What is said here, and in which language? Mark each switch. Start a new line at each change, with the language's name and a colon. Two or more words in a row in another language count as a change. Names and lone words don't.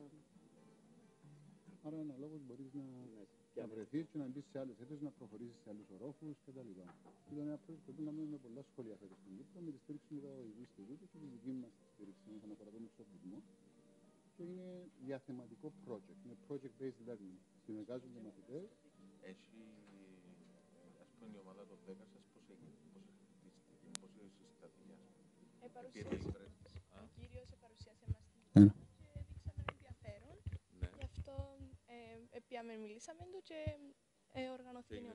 Greek: Άρα αναλόγως μπορείς να βρεθείς και να μπεις σε άλλες αίθουσες, να προχωρήσεις σε άλλους ορόφους κτλ. Ήταν ένα project που κάνουμε με πολλά σχολεία φέτος στην Κύπρο, με τη στήριξη του Παιδαγωγικού Ινστιτούτου και τη δική μας στήριξη όσον αφορά τον εξοπλισμό. Και είναι διαθεματικό project, είναι
English: project-based learning.
Greek: Συνεργάζονται μαθητές. Έχει, ας πούμε, η ομάδα των 10 σας πώς έγινε, πώς χτίστηκε, πώς συστάθηκε, ας πούμε. Ο κύριος παρουσίασε μας την εικόνα και δείξαμε ενδιαφέρον. Ναι. Γι' αυτό μιλήσαμε του και οργανώθηκε η